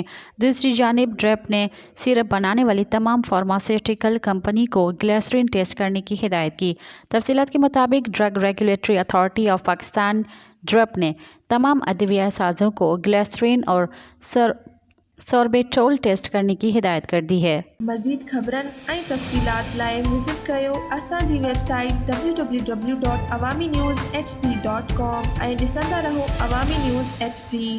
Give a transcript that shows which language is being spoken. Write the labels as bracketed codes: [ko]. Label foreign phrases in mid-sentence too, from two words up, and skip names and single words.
[ur] دوسری جانب ڈرپ نے سیرپ بنانے والی تمام فارماسیوٹیکل کمپنی کو گلیسرین ٹیسٹ کرنے کی ہدایت کی۔ تفصیلات کے مطابق ڈرگ ریگولیٹری اتھارٹی آف پاکستان ڈرپ نے تمام ادویہ سازوں کو گلیسرین اور سوربیٹول ٹیسٹ کرنے کی ہدایت کر دی ہے۔ [sd] مزید خبرن ऐं तफ़सीलात लाइ विज़िट कयो असांजी वेबसाइट www.awamiNewsHD.com ऐं ॾिसंदा रहो अवामी न्यूज़ HD।